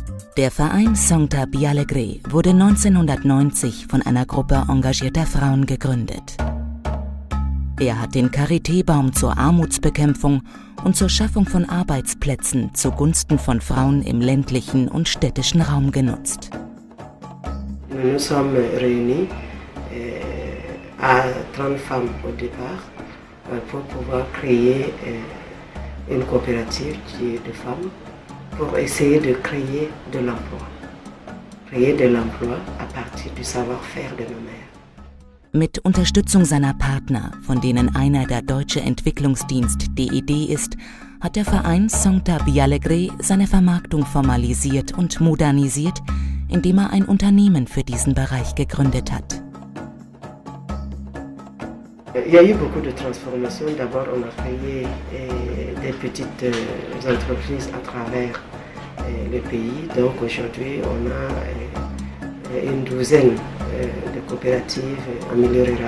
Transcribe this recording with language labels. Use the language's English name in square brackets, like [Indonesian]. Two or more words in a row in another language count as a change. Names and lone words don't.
[German] Der Verein Sancta Bialegre wurde 1990 von einer Gruppe engagierter Frauen gegründet. Er hat den Charité-Baum zur Armutsbekämpfung und zur Schaffung von Arbeitsplätzen zugunsten von Frauen im ländlichen und städtischen Raum genutzt. [French] Nous sommes réunis à 30 femmes au départ pour pouvoir créer une coopérative qui est de femmes pour essayer de créer de l'emploi. Créer de l'emploi à partir du savoir-faire de nos mères. [German] Mit Unterstützung seiner Partner, von denen einer der Deutsche Entwicklungsdienst DED ist, hat der Verein Sancta Bialegre seine Vermarktung formalisiert und modernisiert, indem er ein Unternehmen für diesen Bereich gegründet hat. [French] Il y a eu beaucoup de transformations. D'abord, on a créé des petites entreprises à travers le pays. Donc aujourd'hui, on a une douzaine de coopératives en milieu rural.